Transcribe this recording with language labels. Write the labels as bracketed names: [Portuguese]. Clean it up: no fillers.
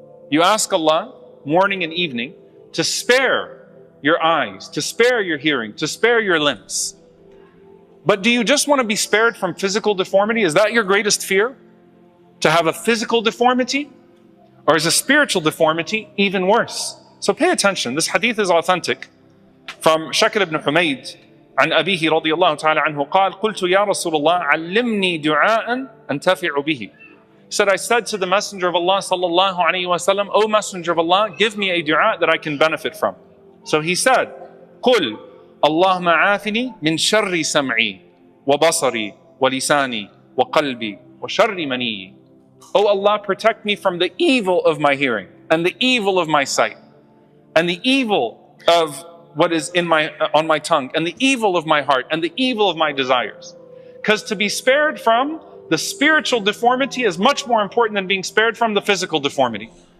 [English] You ask Allah morning and evening to spare your eyes, to spare your hearing, to spare your limbs. But do you just want to be spared from physical deformity? Is that your greatest fear? To have a physical deformity? Or is a spiritual deformity even worse? So pay attention. This hadith is authentic from Shakir ibn Humayd [Arabic] عن أبيه رضي الله تعالى عنه قال قلت يا رسول الله علمني دعاء أنتفع به. [English] He said, I said to the Messenger of Allah sallallahu alayhi wa sallam, O Messenger of Allah, give me a dua that I can benefit from. So he said, [Arabic] قل اللهم عافني من شر سمعي وبصري ولساني وقلبي وشر مني. [English] O Allah, protect me from the evil of my hearing and the evil of my sight and the evil of what is on my tongue, and the evil of my heart, and the evil of my desires. Because to be spared from the spiritual deformity is much more important than being spared from the physical deformity.